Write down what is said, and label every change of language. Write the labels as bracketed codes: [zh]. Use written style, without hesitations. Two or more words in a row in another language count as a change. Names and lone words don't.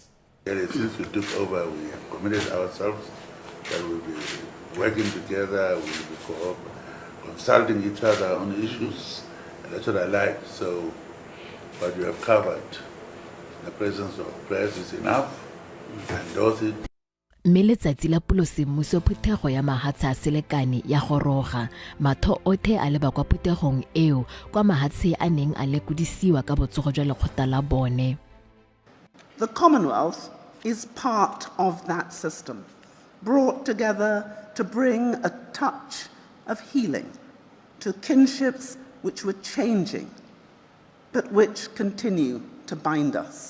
[en] Since we took over, we have committed ourselves that we'll be working together, we'll be consulting each other on issues, and that's what I like. So what you have covered, the presence of press is enough, and those it. [tn] Mme letsatsi la polosemmuso phuthego ya mahatshe a selekane ya goroga, matho othe a leba kwa phuthegong eo kwa mahatshe a neng a lekodisiwa ka botsogo jwa lekgotla la bone. [en] The Commonwealth is part of that system, brought together to bring a touch of healing to kinships which were changing, but which continue to bind us.